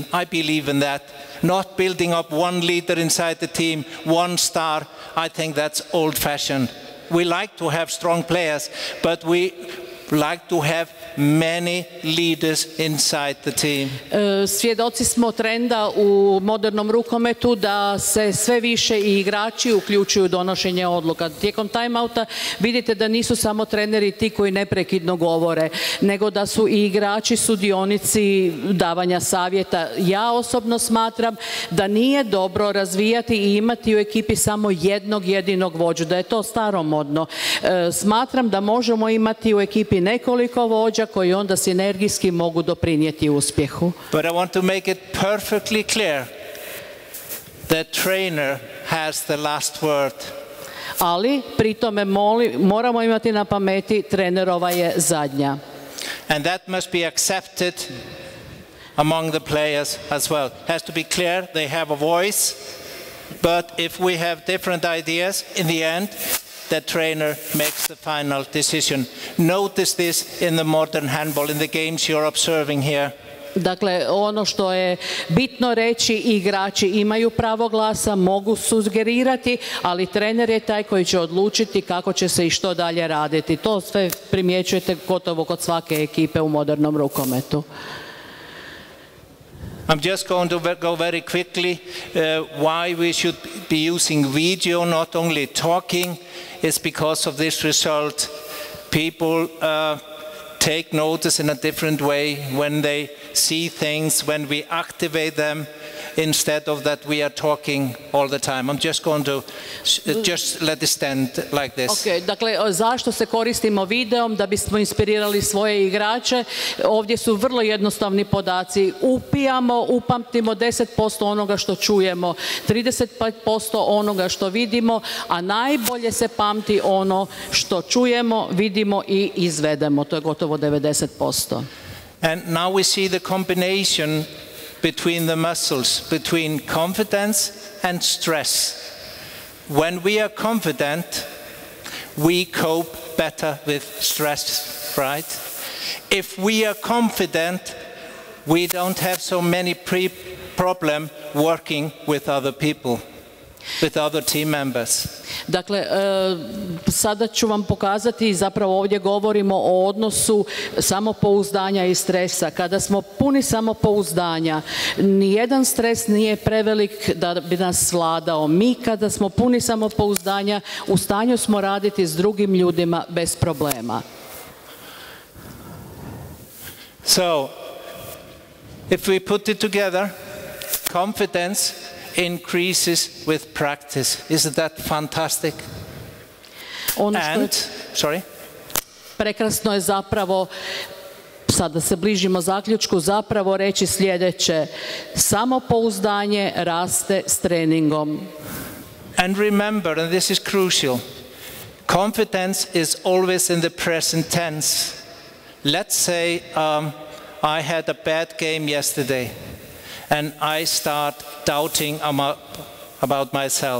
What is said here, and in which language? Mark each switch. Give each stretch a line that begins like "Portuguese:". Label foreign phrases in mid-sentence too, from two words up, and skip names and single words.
English: I believe in that. Not building up one leader inside the team, one star. I think that's old-fashioned. We like to have strong players, but we like to have many leaders inside the team.
Croatian: Svjedoci smo trenda u modernom rukometu da se sve više i igrači uključuju u donošenje odluka. Tijekom timeouta vidite da nisu samo treneri ti koji neprekidno govore, nego da su i igrači sudionici davanja savjeta. Ja osobno smatram da nije dobro razvijati i imati u ekipi samo jednog jedinog vođu, da je to staromodno. Smatram da možemo imati u ekipi nekoliko vođa koji onda sinergijski mogu doprinijeti uspjehu.
English: But I want to make it perfectly clear that trainer has the last word.
Croatian: Ali pri tome moramo imati na pameti, trenerova je zadnja.
English: And that must be accepted among the players as well. It has to be clear they have a voice, but if we have different ideas, in the end, the trainer makes the final decision. Notice this in the modern handball, in the games you're observing here.
Croatian: Dakle, ono što je bitno reći, igrači imaju pravo glasa, mogu sugerirati, ali trener je taj koji će odlučiti kako će se i što dalje raditi. To sve primjećujete gotovo kod svake ekipe u modernom rukometu.
English: I'm just going to go very quickly why we should be using video, not only talking. It's because of this result. People take notice in a different way when they see things, when we activate them. instead of that we are talking all the time. I'm just going to just let it stand like this.
Croatian: Ok, dakle, zašto se koristimo videom? Da bismo inspirirali svoje igrače. Ovdje su vrlo jednostavni podaci. Upamtimo 10% onoga što čujemo, 35% onoga što vidimo, a najbolje se pamti ono što čujemo, vidimo i izvedemo. To je gotovo 90%.
English: And now we see the combination between the muscles, between confidence and stress. When we are confident, we cope better with stress, right? If we are confident, we don't have so many problem working with other people, with other team members.
Croatian: Dakle, sada ću vam pokazati, zapravo ovdje govorimo o odnosu samopouzdanja i stresa. Kada smo puni samopouzdanja, nijedan stres nije prevelik da bi nas vladao. Mi kada smo puni samopouzdanja, u stanju smo raditi s drugim ljudima bez problema.
English: So, if we put it together, confidence increases with practice. Isn't that fantastic?
Croatian: Prekrasno je zapravo, sada se bližimo zaključku, zapravo reći sljedeće: samopouzdanje raste s treningom.
English: And remember, and this is crucial, confidence is always in the present tense. Let's say I had a bad game yesterday and I start doubting about myself.